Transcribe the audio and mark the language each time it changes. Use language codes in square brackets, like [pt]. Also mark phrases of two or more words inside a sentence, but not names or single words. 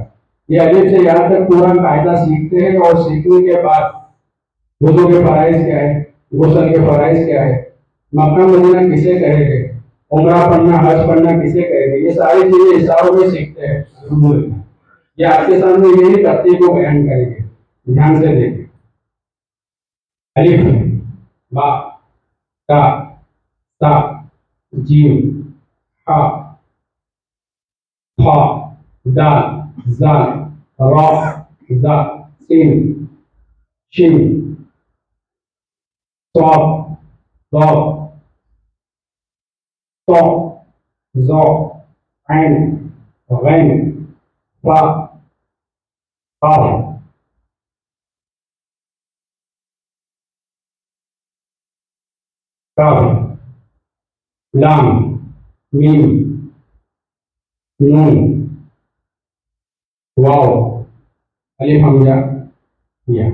[hi] ये अलिफ से या तक पूरा कायदा सीखते हैं, और सीखने के बाद वुज़ू के फराइज क्या है, गुस्ल के फराइज क्या है, मक्का मदीना किसे कहेंगे, उम्रा पढ़ना, हज पढ़ना किसे कहेंगे, ये सारी चीजें इशारों में सीखते हैं अल्हम्दुलिल्लाह। ये आपके सामने यही तख्ती को बयान करेंगे, ध्यान से देखें। अलिफ, बा, ता, सा, जीम, हा, फा, दाल, जाल, रा, जा, सीन, शिन, [ar] صاد ضاد طاء ظاء عين غين فاء قاف [hi] काफ, लाम, मीम, नून, वाव, अलिफ हमजा, या।